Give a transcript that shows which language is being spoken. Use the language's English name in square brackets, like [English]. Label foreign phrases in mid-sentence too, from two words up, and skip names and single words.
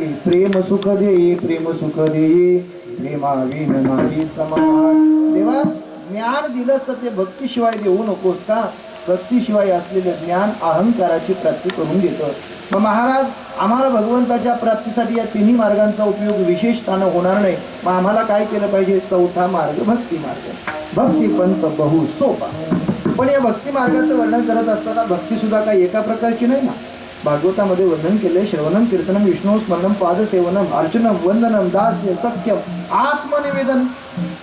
[Marathi] प्रेम सुख देई, प्रेम सुख देई, प्रेमाविन नाही समान. देवा ज्ञान दिलंच तर ते भक्तीशिवाय देऊ नकोस का? भक्तीशिवाय असलेले ज्ञान अहंकाराची प्राप्ती करून देतं. मग महाराज आम्हाला भगवंताच्या प्राप्तीसाठी या तिन्ही मार्गांचा उपयोग विशेषतानं होणार नाही. मग आम्हाला काय केलं पाहिजे? चौथा मार्ग भक्ती मार्ग. भक्ती पंथ बहु सोपा. पण या भक्ती मार्गाचं वर्णन करत असताना भक्ती सुद्धा काही एका प्रकारची नाही ना. भागवतामध्ये वर्णन केले [Sanskrit] श्रवणम कीर्तनम विष्णू स्मरणम पादसेवनम अर्चनम वंदनम दास्य सख्यम आत्मनिवेदन.